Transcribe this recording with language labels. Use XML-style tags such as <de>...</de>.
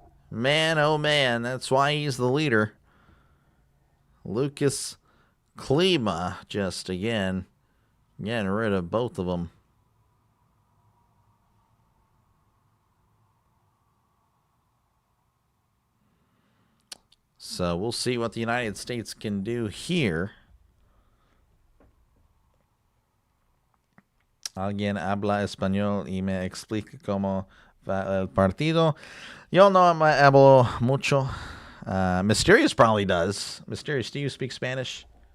<en>Man, oh man. That's why he's the leader. Lucas Klima just again getting rid of both of them. So we'll see what the United States can do here.</en> <es>Alguien habla español y me explica cómo va el partido. Yo no me hablo mucho.</es> <en>Mysterious probably does. Mysterious, do you speak Spanish?</en>